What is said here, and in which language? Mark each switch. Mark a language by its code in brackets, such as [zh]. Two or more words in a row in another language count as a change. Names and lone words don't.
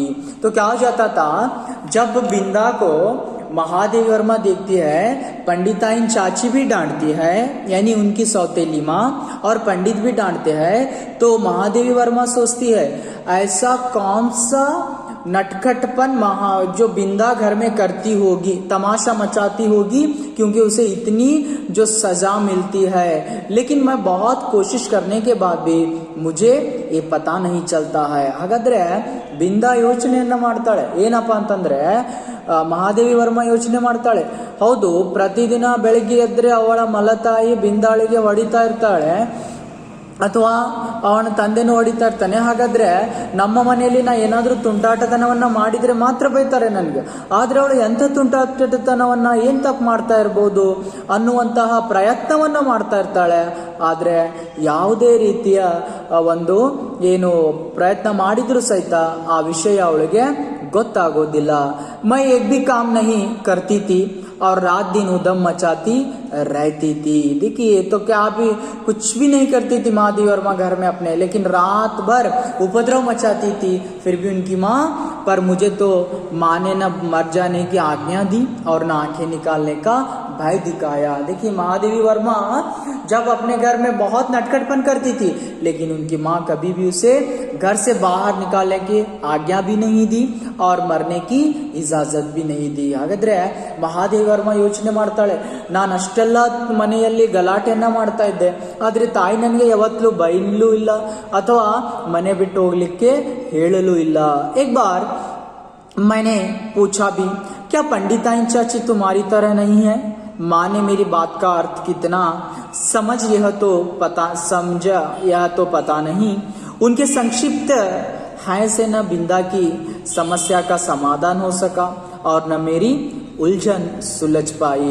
[hi] तो क्या हो जाता था, जब बिंदा को महादेवी वर्मा देखती है, पंडिताइन चाची भी डांटती है, यानी उनकी सौतेली माँ, और पंडित भी डांटते हैं, तो महादेवी वर्मा सोचती है ऐसा कौन सा नटखटपन जो बिंदा घर में करती होगी, तमाशा मचाती होगी, क्योंकि उसे इतनी जो सजा मिलती है, लेकिन मैं बहुत कोशिश करने के बाद भी मुझे ये पता नहीं चलता है। [kn] ಹಾಗಾದ್ರೆ ಬಿಂದಾ ಯೋಚನೆಯನ್ನ ಮಾಡ್ತಾಳೆ, ಏನಪ್ಪಾ ಅಂತಂದ್ರೆ ಮಹಾದೇವಿ ವರ್ಮ ಯೋಚನೆ ಮಾಡ್ತಾಳೆ, ಹೌದು ಪ್ರತಿದಿನ ಬೆಳಿಗ್ಗೆ ಎದ್ರೆ ಅವಳ ಮಲತಾಯಿ ಬಿಂದಾಳಿಗೆ ಹೊಡಿತಾ ಇರ್ತಾಳೆ, ಅಥವಾ ಅವನ ತಂದೆನೂ ಹೊಡಿತಾ ಇರ್ತಾನೆ, ಹಾಗಾದ್ರೆ ನಮ್ಮ ಮನೆಯಲ್ಲಿ ನಾ ಏನಾದ್ರೂ ತುಂಟಾಟತನವನ್ನ ಮಾಡಿದ್ರೆ ಮಾತ್ರ ಬೈತಾರೆ ನನಗೆ, ಆದ್ರೆ ಅವಳು ಎಂಥ ತುಂಟಾಟತನವನ್ನ ಏನ್ ತಪ್ಪು ಮಾಡ್ತಾ ಇರ್ಬೋದು ಅನ್ನುವಂತಹ ಪ್ರಯತ್ನವನ್ನ ಮಾಡ್ತಾ ಇರ್ತಾಳೆ, ಆದ್ರೆ ಯಾವುದೇ ರೀತಿಯ ಒಂದು ಏನು ಪ್ರಯತ್ನ ಮಾಡಿದ್ರು ಸಹಿತ ಆ ವಿಷಯ ಅವಳಿಗೆ ಗೊತ್ತಾಗೋದಿಲ್ಲ। [hi] मैं एक भी काम नहीं करती थी और रात दिन उधम मचाती रहती थी। देखिए तो क्या भी कुछ भी नहीं करती थी महादेवी वर्मा घर में अपने, लेकिन रात भर उपद्रव मचाती थी, फिर भी उनकी माँ, पर मुझे तो माँ ने न मर जाने की आज्ञा दी और न आंखें निकालने का भय दिखाया। देखिए महादेवी वर्मा जब अपने घर में बहुत नटखटपन करती थी, लेकिन उनकी माँ कभी भी उसे घर से बाहर निकालने की आज्ञा भी नहीं दी और मरने की इजाजत भी नहीं दी। [kn] ಹಾಗಾದ್ರೆ ಮಹಾದೇವಿ ವರ್ಮ ಯೋಚನೆ ಮಾಡ್ತಾಳೆ, ನಾನು ಅಷ್ಟೆಲ್ಲ ಮನೆಯಲ್ಲಿ ಗಲಾಟೆಯನ್ನ ಮಾಡ್ತಾ ಇದ್ದೆ, ಆದ್ರೆ ತಾಯಿ ನನಗೆ ಯಾವತ್ತೂ ಬೈಲೂ ಇಲ್ಲ ಅಥವಾ ಮನೆ ಬಿಟ್ಟು ಹೋಗ್ಲಿಕ್ಕೆ ಹೇಳಲೂ ಇಲ್ಲ। [hi] एक बार मैंने पूछा भी, क्या पंडिताइन चाची तुम्हारी तरह नहीं है? माँ ने मेरी बात का अर्थ कितना समझ यह तो पता नहीं। उनके संक्षिप्त है से न बिंदा की समस्या का समाधान हो सका और न मेरी उलझन सुलझ पाई।